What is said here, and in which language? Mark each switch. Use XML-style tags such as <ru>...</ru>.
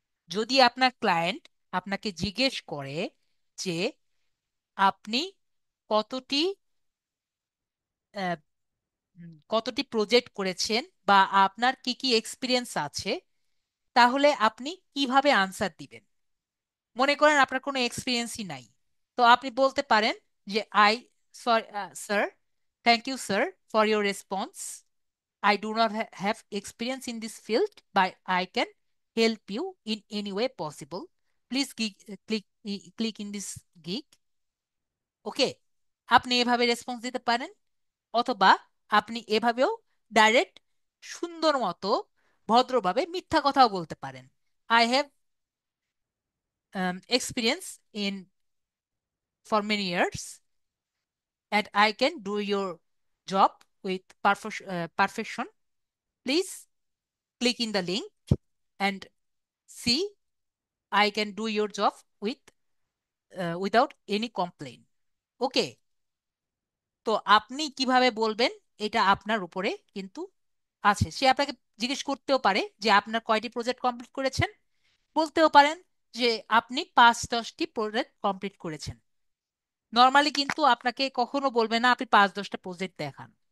<bn>যদি আপনার ক্লায়েন্ট আপনাকে জিজ্ঞেস করে যে আপনি কতটি আহ, কতটি প্রজেক্ট করেছেন বা আপনার কি কি এক্সপিরিয়েন্স আছে, তাহলে আপনি কিভাবে আনসার দিবেন? মনে করেন আপনার কোনো এক্সপিরিয়েন্সই নাই। তো আপনি বলতে পারেন যে</bn> <en>Sorry sir, thank you sir for your response. I do not have experience in this field, but I can help you in any way possible. Please click in this gig.</en> <bn>ওকে, আপনি এভাবে রেসপন্স দিতে পারেন। অথবা আপনি এভাবেও direct সুন্দর মতো ভদ্রভাবে মিথ্যা কথাও বলতে পারেন।</bn> <en>I have experience in for many years and I can do your job with perfection. Please click in the link and see I can do your job with without any complaint.</en> <bn>ওকে, তো আপনি কিভাবে বলবেন এটা আপনার উপরে কিন্তু আছে। সে আপনাকে জিজ্ঞেস করতেও পারে যে আপনার কয়টি প্রজেক্ট কমপ্লিট করেছেন, বলতেও পারেন যে আপনি 5-10টি প্রজেক্ট কমপ্লিট করেছেন। নর্মালি কিন্তু আপনাকে কখনো বলবে না আপনি 5-10টা প্রজেক্ট দেখান।</bn>